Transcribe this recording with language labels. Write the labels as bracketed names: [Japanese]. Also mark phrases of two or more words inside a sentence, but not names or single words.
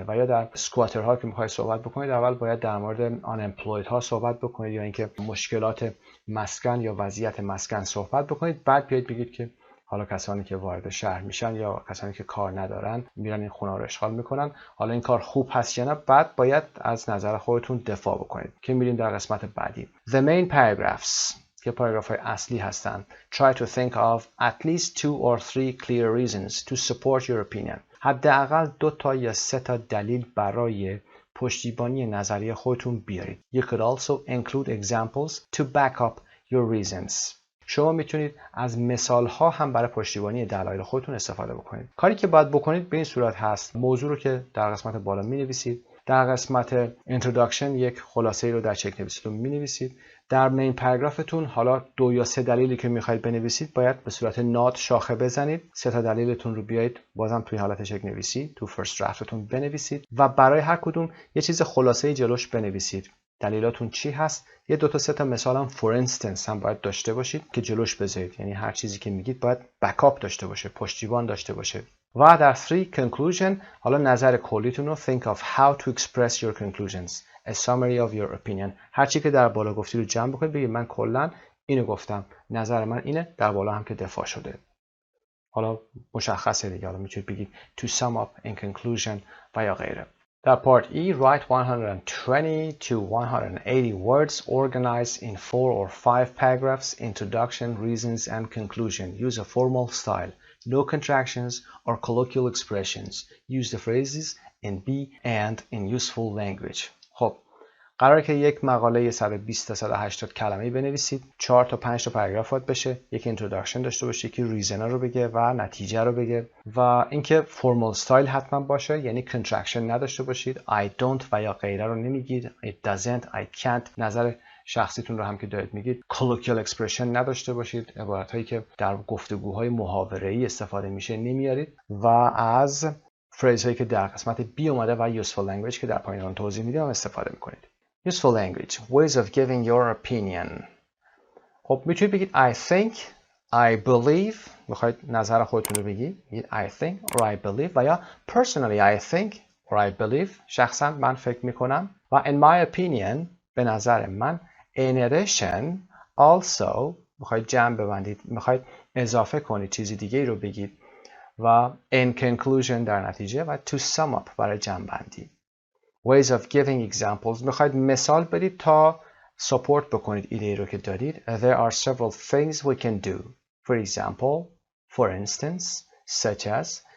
[Persian] و یا در اسکواترها که میخواید صحبت بکنید اول باید در مورد unemployed ها صحبت بکنید یا اینکه مشکلات مسکن یا وضعیت مسکن صحبت بکنید. بعد بیاید بگید که حالا کسانی که وارد شهر میشن یا کسانی که کار ندارن میرن این خونه رو اشغال میکنن، حالا این کار خوب هست یا نه. بعد باید از نظر خودتون دفاع بکنید که میریم در قسمت بعدی. [English] The main paragraphs [Persian] که پاراگراف های اصلی هستن. [English] Try to think of at least 2 or 3 clear reasons to support your opinion. [Persian] حداقل 2 تا یا 3 تا دلیل برای پشتیبانی نظریه خودتون بیارید. [English] You could also include examples to back up your reasons. [Persian] شما میتونید از مثال ها هم برای پشتیبانی دلایل خودتون استفاده بکنید. کاری که باید بکنید به این صورت هست: موضوع رو که در قسمت بالا مینویسید، در قسمت introduction یک خلاصه رو در چک نویسیتون مینویسید، در مین پاراگرافتون حالا 2 یا 3 دلیلی که میخواید بنویسید باید به صورت نات شاخه بزنید، 3 تا دلیلتون رو بیایید بازم توی حالت چک نویسی تو فرست درافتتون بنویسید و برای هر کدوم یه چیز خلاصه جلوش بنویسید. دلیلاتون چی هست؟ یه 2 تا 3 تا مثال هم [English] for instance [Persian] هم باید داشته باشید که جلوش بذارید. یعنی هر چیزی که میگید باید بکاپ داشته باشه، پشتیبان داشته باشه. و در 3 conclusion حالا نظر کلیتون رو [English] think of how to express your conclusions, a summary of your opinion. [Persian] هر چی که در بالا گفتی رو جمع بکنید، بگید من کلا اینو گفتم، نظر من اینه، در بالا هم که دفاع شده. حالا مشخصه دیگه، حالا میتونید بگید [English] to sum up in conclusion [Persian] و یا غیره. [English] در part E write 120 to 180 words organized in 4 or 5 paragraphs, introduction, reasons and conclusion. Use a formal style. No contractions or colloquial expressions. Use the phrases in be and in useful language. [Persian] خب قراره که یک مقاله 120 تا 180 کلمه‌ای بنویسید، 4 تا 5 تا پاراگراف بشه، یک اینتروداکشن داشته باشه، یکی ریزن رو بگه و نتیجه رو بگه و اینکه [English] formal style [Persian] حتما باشه، یعنی کنترکشن نداشته باشید. [English] I don't [Persian] و یا غیره رو نمیگید. [English] It doesn't, I can't [Persian] نظر شخصیتون رو هم که دارید میگید. [English] colloquial expression [Persian] نداشته باشید، عبارت هایی که در گفتگوهای محاوره‌ای استفاده میشه نمیارید و از فریز هایی که در قسمت B اومده و [English] useful language [Persian] که در پایین اون توضیح میدم استفاده میکنید. [English] Useful language, ways of giving your opinion. [Persian] خب میتونید بگید [English] I think, I believe، [Persian] میخواید نظر خودتون رو بگید [English] I think or I believe [Persian] و یا [English] personally I think or I believe، [Persian] شخصا من فکر میکنم و [English] in my opinion [Persian] به نظر من. [English] In addition also [Persian] میخواید جمع ببندید، میخواید اضافه کنید چیزی دیگه رو بگید و [English] in conclusion [Persian] در نتیجه و [English] to sum up [Persian] برای جمع بندی. [English] Ways of giving examples [Persian] میخواید مثال بدید تا support بکنید ایده رو که دارید. [English] There are several things we can do. For example, for instance, such as.